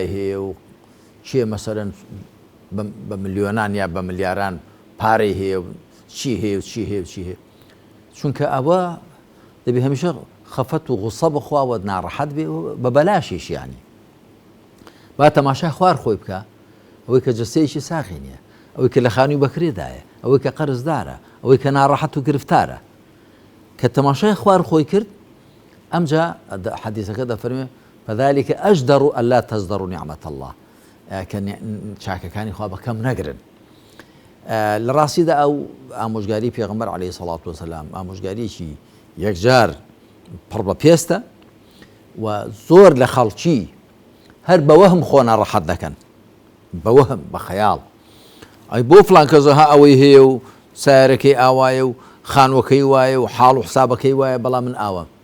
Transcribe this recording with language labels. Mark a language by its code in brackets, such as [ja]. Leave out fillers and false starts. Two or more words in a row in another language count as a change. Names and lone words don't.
[ckb] هەیە و چێ مەسەرەن بە ملیۆنان یا بە ملیاران پارەی هەیە چی هەیە و چی هەیە و چی هەیە چونکە ئەوە دەبێت هەمیشە خەفەت و غوسە بخواوە ناڕەحەت بێ بە بەلاشیش یانی با تەماشای خوار خۆی بکە ئەوەی کە جەستەیەکی ساغی نییە ئەوەی کە لە خانووی بەکرێدایە ئەوەی کە قەرزدارە ئەوەی کە ناڕەحەت و گرفتارە کە تەماشای خوار خۆی کرد ئەمجا حەدیثەکە دەفەرمێ [ar] فذلك أجدر ألا تزدروا نعمة الله [ckb] کە چاکەکانی خوا بەکەم نەگرن لە ڕاستیدا ئەو ئامۆژگاری پێغەمبەر [ar] عەلەیهی سەڵات وسەلام [ckb] ئامۆژگاریەکی یەکجار پڕ بە پێستە و زۆر لە خەڵکی هەر بە وەهم خۆ ناڕەحەت دەکەن بە وەهم بە خەیاڵ ئەی بۆ فڵان کەسەها ئەوەی هەیە و سایارەکەی ئاوایە و خانوەکەی وایە و حاڵ و حسابەکەی وایە بەڵام من ئاوە